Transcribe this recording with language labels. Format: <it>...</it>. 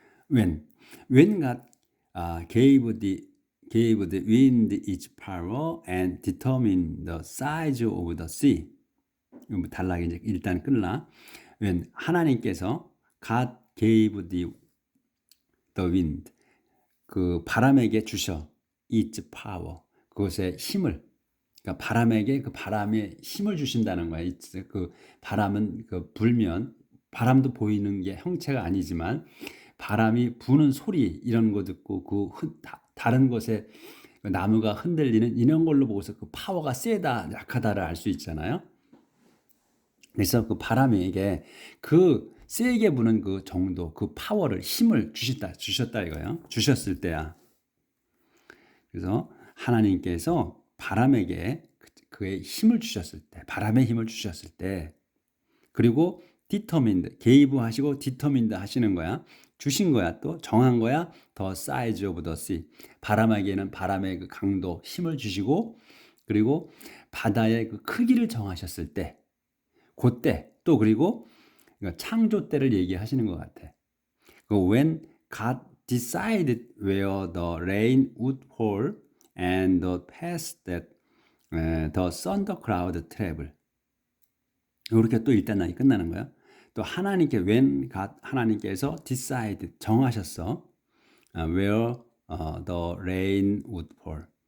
<en>When God gave the wind its power and determined the size of the sea.</en> <ko>단락이 이제 일단 끝나. When 하나님께서</ko> <en>God gave the wind</en> <ko>그 바람에게 주셔</ko> <en>its power</en> <ko>그것의 힘을. 그러니까 바람에게 그 바람에 힘을 주신다는 거야. 그 바람은 그 불면 바람도 보이는 게 형체가 아니지만 바람이 부는 소리 이런 거 듣고 다른 곳에 나무가 흔들리는 이런 걸로 보고서 그 파워가 세다 약하다를 알 수 있잖아요. 그래서 그 바람에게 그 세게 부는 그 정도 그 파워를 힘을 주셨다 이거예요. 주셨을 때야. 그래서 하나님께서 바람에게 그의 힘을 주셨을 때, 바람의 힘을 주셨을 때, 그리고 determined, gave 하시고 determined 하시는 거야. 주신 거야. 또 정한 거야.</ko> <en>the size of the sea.</en> <ko>바람에게는 바람의 그 강도, 힘을 주시고, 그리고 바다의 그 크기를 정하셨을 때, 그때 또 그리고 창조 때를 얘기하시는 것 같아.</ko> <en>When God decided where the rain would fall and the path that the thunder cloud travel.</en> <ko>이렇게 또 일단락이 끝나는 거야. 또 하나님께서 decide 정하셨어.</ko> <en>where the rain would fall.</en>